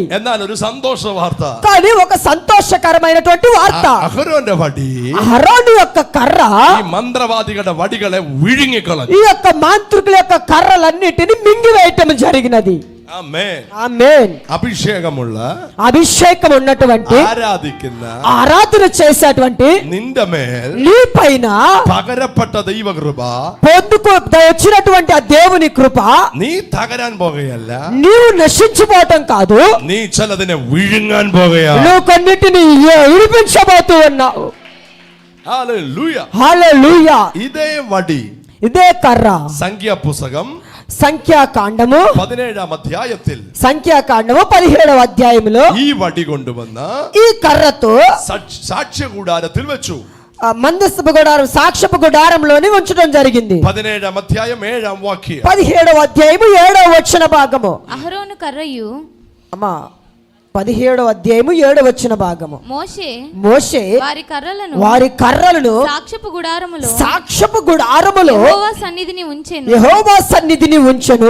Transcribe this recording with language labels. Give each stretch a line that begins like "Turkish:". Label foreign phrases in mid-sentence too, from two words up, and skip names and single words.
Telugu: కానీ ఒక సంతోషకరమైనటువంటి వార్త, అహరోను యొక్క కర్ర ఈ యొక్క మాంత్రికుల యొక్క కర్రలన్నిటిని మింగివేయటం జరిగినది.
Malayalam: ആമേൻ.
Telugu: ఆమేన్.
Malayalam: അഭിഷേകമുള്ള
Telugu: అభిషేకం ఉన్నటువంటి
Malayalam: ആരാധിക്കുന്ന
Telugu: ఆరాధన చేసేటువంటి
Malayalam: നിന്റെ മേൽ
Telugu: నీ పైన
Malayalam: പകരപ്പെട്ട ദൈവകൃപ
Telugu: పొందుకు వచ్చినటువంటి ఆ దేవుని కృప
Malayalam: നീ തകരാൻ പോകുകയല്ല,
Telugu: నీవు నశించిపోవటం కాదు,
Malayalam: നീ ചിലതിനെ വിഴുങ്ങാൻ പോകുകയാ.
Telugu: నువ్వు కొన్నిటిని విడిపించబోతూ ఉన్నావు.
Malayalam: ഹല്ലേലൂയ.
Telugu: హల్లెలూయా.
Malayalam: ഇതേ വടി
Telugu: ఇదే కర్ర
Malayalam: സംഖ്യാപുസ്തകം
Telugu: సంఖ్యాకాండము
Malayalam: 17 അധ്യായത്തിൽ
Telugu: 17వ అధ్యాయములో
Malayalam: ഈ വടി കൊണ്ടുവന്ന്
Telugu: ఈ కర్రతో
Malayalam: സാക്ഷ്യകൂടാരത്തിൽ വെച്ചു.
Telugu: మందస్తపు గుడారం సాక్ష్యపు గుడారంలోని ఉంచడం జరిగింది. 17 అధ్యాయం 7 వాక్యం. 17వ అధ్యాయము 7వ వచన భాగము. అహరోను కర్రయు అమ్మా 17వ అధ్యాయము 7వ వచన భాగము. మోషే వారి కర్రలను సాక్ష్యపు గుడారములో యెహోవా సన్నిధిని ఉంచెను.